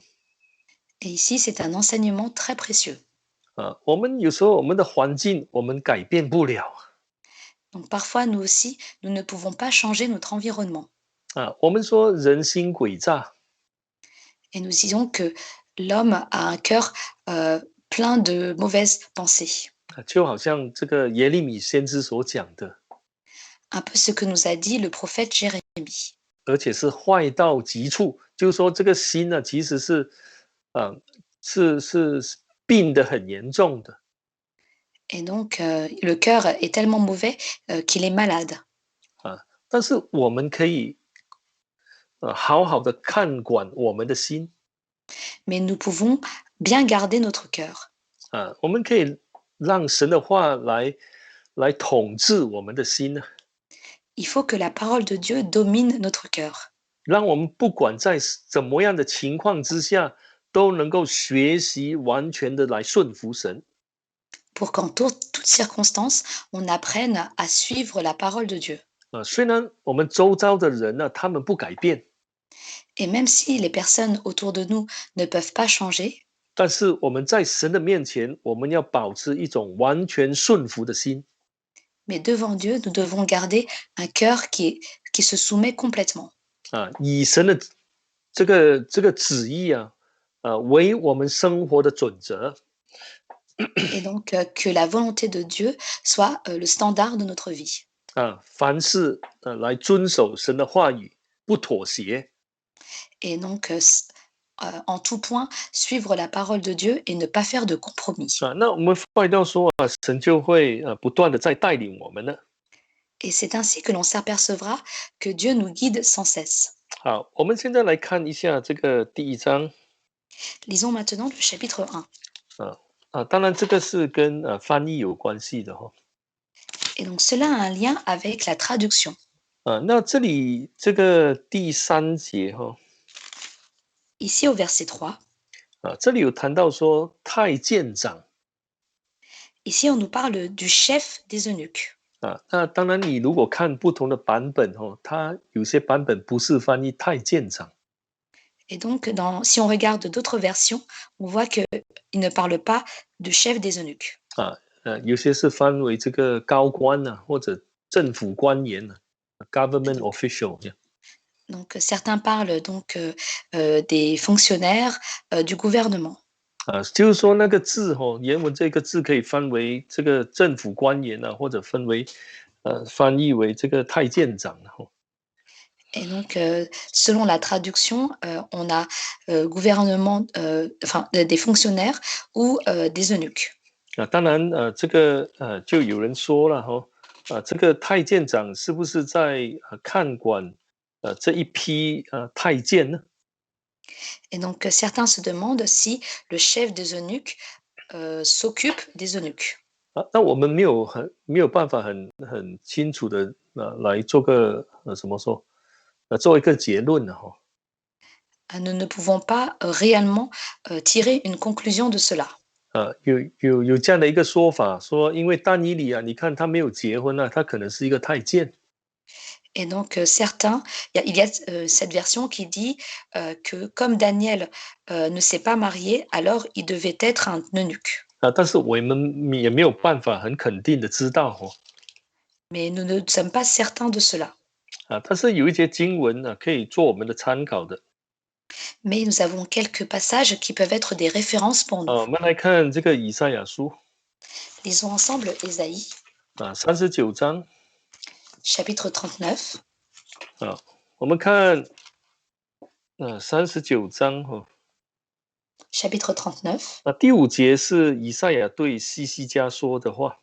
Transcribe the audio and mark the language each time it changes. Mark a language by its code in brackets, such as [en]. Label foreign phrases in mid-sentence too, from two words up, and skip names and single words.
[fr] Et ici, c'est un enseignement très précieux. [zh] 我们有时候我们的环境我们改变不了 [fr] Donc parfois, nous aussi, nous ne pouvons pas changer notre environnement. [zh] 我们说人心诡诈 [fr] Et nous disons que l'homme a un cœur plein de mauvaises pensées. [zh] 就好像这个耶利米先知所讲的， [fr] Un peu ce que nous a dit le prophète Jérémie. [zh] 而且是坏到极处，就是说这个心呢，其实是是病得很严重的 [fr] Et donc, le cœur est tellement mauvais qu'il est malade. [zh] 但是我们可以好好的看管我们的心 [fr] Mais nous pouvons bien garder notre cœur. [zh] 我们可以让神的话来统治我们的心呢， [fr] Il faut que la parole de Dieu domine notre cœur. [zh] 让我们不管在怎么样的情况之下，都能够学习完全的来顺服神。 [fr] Pour qu'en toutes circonstances, on apprenne à suivre la parole de Dieu. [zh] 虽然我们周遭的人呢，他们不改变， [fr] Et même si les personnes autour de nous ne peuvent pas changer, [zh] 但是我们在神的面前，我们要保持一种完全顺服的心 [fr] mais devant Dieu, nous devons garder un cœur qui se soumet complètement. [zh] 以神的这个旨意为我们生活的准则。 [fr] Et donc que la volonté de Dieu soit le standard de notre vie. [zh] 凡事来遵守神的话语，不妥协。 [fr] Et donc en tout point, suivre la parole de Dieu et ne pas faire de compromis. [zh] 那我们发觉到说神就会不断的在带领我们呢。 [fr] Et c'est ainsi que l'on s'apercevra que Dieu nous guide sans cesse. [zh] 好，我们现在来看一下这个第1章 [fr] Lisons maintenant le chapitre 1. [zh] 当然这个是跟翻译有关系的哈。 [fr] Et donc cela a un lien avec la traduction. [zh] 那这里这个第3节哈， [fr] Ici au verset 3, [zh] 这里有谈到说太监长 [fr] ici on nous parle du chef des eunuques. [zh] 那当然你如果看不同的版本它有些版本不是翻译太监长。 [fr] Et donc, si on regarde d'autres versions, on voit qu'il ne parle pas du chef des eunuques. [zh] 有些是翻为这个高官或者政府官员 [en] government official。 [fr] Donc, certains parlent donc des fonctionnaires du gouvernement. [zh] 就是说那个字原文这个字可以翻为这个政府官员或者翻译为这个太监长。 [fr] Et donc, selon la traduction, on a gouvernement, enfin des fonctionnaires ou des eunuques. [zh] 当然这个就有人说了这个太监长是不是在看管这一批太监呢？ [fr] Et donc, certains se demandent si le chef des eunuques s'occupe des eunuques. [zh] 那我们没有办法很清楚的来做个怎么说做一个结论呢 [fr] Nous ne pouvons pas réellement tirer une conclusion de cela. [zh] 有这样的一个说法，说因为但以理啊，你看他没有结婚啊，他可能是一个太监。 [fr] Et donc, certains, cette version qui dit, que comme Daniel, ne s'est pas marié, alors il devait être un eunuque. [zh] 但是我们也没有办法很肯定的知道哦。 [fr] Mais nous ne sommes pas certains de cela. [zh] 但是有一些经文呢、可以做我们的参考的。 [fr] Mais nous avons quelques passages qui peuvent être des références pour nous. [zh] 我们来看这个以赛亚书 [fr] Lisons ensemble Ésaïe, [zh] 39章 [fr] chapitre 39. [zh] 我们看39章 [fr] Chapitre 39. [zh] 第5节是以赛亚对西西家说的话。